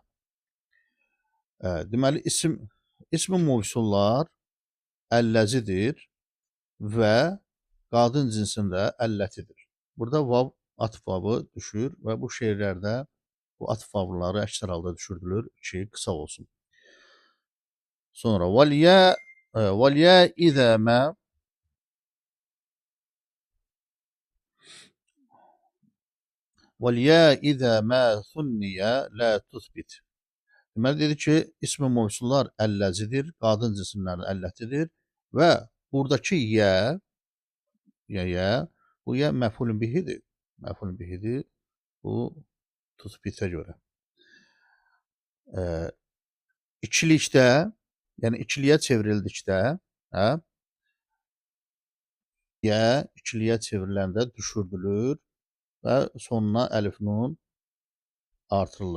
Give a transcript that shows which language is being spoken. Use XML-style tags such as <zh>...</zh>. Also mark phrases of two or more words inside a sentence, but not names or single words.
<az>Deməli, ismi mevsullar əlləzidir və qadın cinsində əllətidir. Burada vav atf vavı düşür və bu şeirlərdə bu atf vavları əksər halda düşürdülür ki, qısa olsun.</az> <ar>Sonra واليا إذا ما وَالْيَا إِذَا مَا ثُنِّيَ لَا تُثْبِتِ.</ar> <az>Deməli, dedi ki, ismi mevsullar əlləzidir, qadın cisimlərinin əllətidir və buradakı yə, bu yə məfulun bihidir. Məfulun bihidir, bu tuthbitə görə. İkilikdə, yəni ikiliyə çevrildikdə, yə ikiliyə çevriləndə düşürdülür və sonuna əlif nun artırılır.</az>